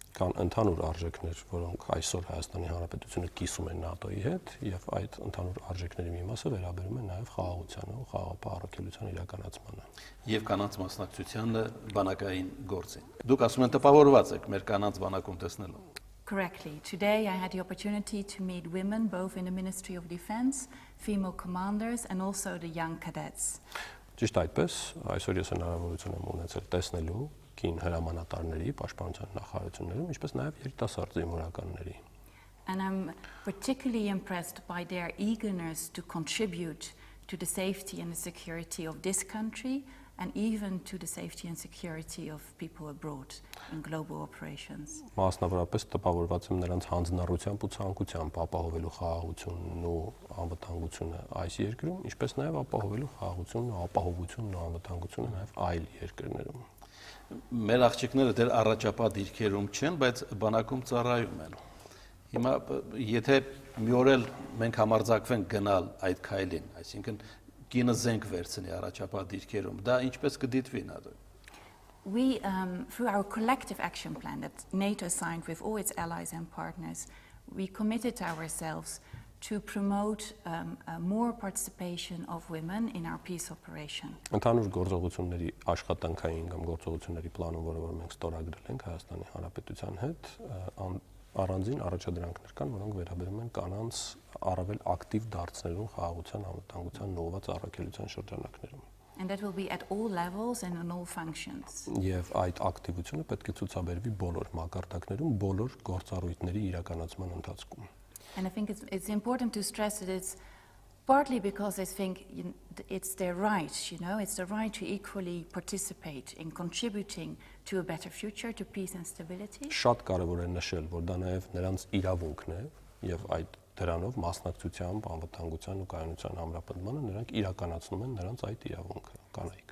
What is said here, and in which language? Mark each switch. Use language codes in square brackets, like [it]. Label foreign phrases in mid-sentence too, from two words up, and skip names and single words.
[hy] Կան ընդհանուր արժեքներ, որոնք այսօր Հայաստանի Հանրապետությունը կիսում է ՆԱՏՕ-ի հետ, եւ այդ ընդհանուր արժեքների մի մասը վերաբերում է նաեւ խաղաղությանը ու խաղաղապահ առաքելության իրականացմանը։ Եվ կանանց մասնակցությանը բանակային գործին։ Դուք ասում եք տպավորված եք մեր կանանց բանակում տեսնելով։ [en] Correctly. Today I had the opportunity to meet women both in the Ministry of Defense, female commanders and also the young cadets. [hy] Ճիշտ այդպես, այսօր ես հնարավորություն եմ ունեցել տեսնելու կին հրամանատարների, պաշտպանության նախարարություններում, ինչպես նաև երիտասարդ զինվորականների։ [en] And I'm particularly impressed by their eagerness to contribute to the safety and the security of this country and even to the safety and security of people abroad in global operations. [hy] Մասնավորապես տպավորված եմ նրանց հանձնառությամբ ու ցանկությամբ ապահովելու խաղաղությունն ու անվտանգությունը այս երկրում, ինչպես նաև ապահովելու խաղաղությունն ու ապահովությունն ու անվտանգությունը նաև այլ երկրներում։ Մեր աղջիկները դեռ առաջապահ դիրքերում չեն, բայց բանակում ծառայում են։ Հիմա եթե մի օր էլ մենք համարձակվենք գնալ այդ քայլին, այսինքն կինը զենք վերցնի առաջապահ դիրքերում, դա ինչպես կդիտվի ՆԱՏՕ-ին։ [en] We, through our collective action plan that NATO signed with all its allies and partners, we committed ourselves to promote more participation of women in our peace operation. [hy] Ընդհանուր գործողությունների աշխատանքային կամ գործողությունների պլանում, որը որ մենք ստորագրել ենք Հայաստանի Հանրապետության հետ, առանձին առաջադրանքներ կան, որոնք վերաբերում են կանանց առավել ակտիվ դարձնելուն խաղաղության, անվտանգության նոված առաքելության շրջանակներում։ [en] And that will be at all levels and in all functions. [hy] Եվ այդ ակտիվությունը պետք է ցուցաբերվի բոլոր մակարդակներում, բոլոր գործառույթների իրականացման ընթացքում։ [en] And I think it's important to stress that it's partly because I think it's their right, it's the right to equally participate in contributing to a better future, to peace and stability. [hy] Շատ կարևոր է նշել, որ դա նաև նրանց իրավունքն է եւ այդ դրանով մասնակցությամբ անվտանգության ու կայունության ամրապնդմանը նրանք իրականացնում են նրանց այդ իրավունքը կանայք։